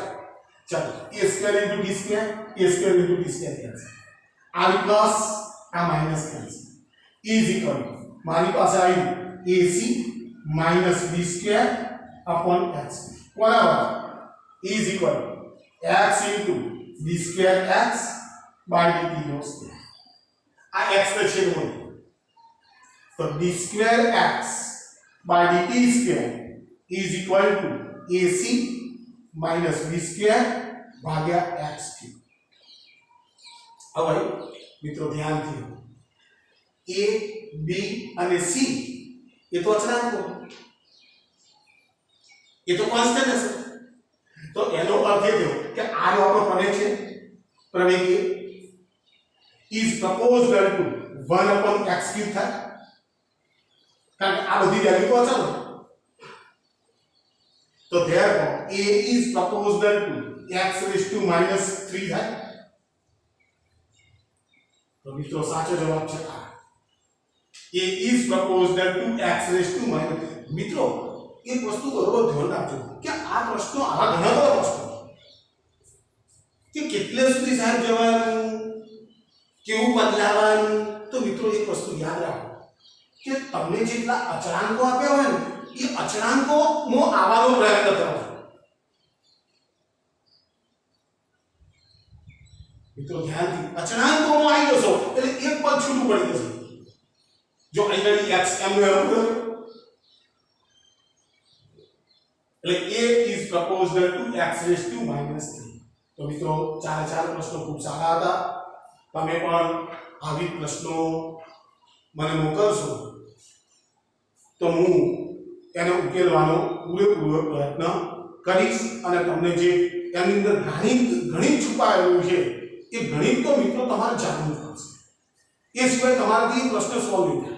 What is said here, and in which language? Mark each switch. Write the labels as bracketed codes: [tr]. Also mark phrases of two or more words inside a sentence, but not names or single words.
[en] ચલો a square into t square cancel, આ plus આ minus cancel, is equal to [gu] મારી પાસે આવ્યું [en] ac minus b square upon x [gu] કોના બરાબર [en] is equal to x into b square x by dt નો square. [gu] આ x ને છેદમાં તો [en] b square x by dt square is equal to ac minus b square ભાગ્યા x cube. [gu] હવે મિત્રો ધ્યાનથી a b અને c એ તો અચળાંકો, એ તો કોન્સ્ટન્ટ હશે. તો એનો અર્થ એ થયો કે આ જો આપણો પ્રમેય છે, પ્રમેય [en] is proportional to 1 upon x cube [gu] થાય, કારણ કે આ બધી વેલ્યુ તો અચળ છે. [en] તો therefore a is proportional to x raised to minus 3 થાય. [gu] તો મિત્રો સાચો જવાબ છે આ, [en] a is proportional to x raised to minus. [gu] મિત્રો એક વસ્તુ બરોબર ધ્યાન રાખજો કે આ પ્રશ્નો આવા ઘણા બધા પ્રશ્નો કે કેટલે સુધી સાહેબ જવાનું, કેવું બદલાવાનું. તો મિત્રો એક વસ્તુ યાદ રાખો કે તમને જેટલા અચળાંકો આપ્યા હોય ને એ અચળાંકોમાં આવવાનો પ્રયત્ન કરો. મિત્રો ધ્યાનથી અચળાંકોમાં આવી જશો એટલે એક પદ છૂટું પડી જશે. જો અહીંયા x m નો એમ એટલે [en] a is proportional to x raised to minus 3. [gu] તો મિત્રો ચાર પ્રશ્નો ખૂબ સારા હતા. તમે પણ આવી પ્રશ્નો મને મોકલશો તો હું એને ઉકેલવાનો પૂરેપૂરો પ્રયત્ન કરીશ. અને તમને જે એની અંદર ગણિત છુપાયેલું છે એ ગણિત તો મિત્રો તમારે જાણવું પડશે, એ સિવાય તમારાથી પ્રશ્ન સોલ્વ નહીં થાય.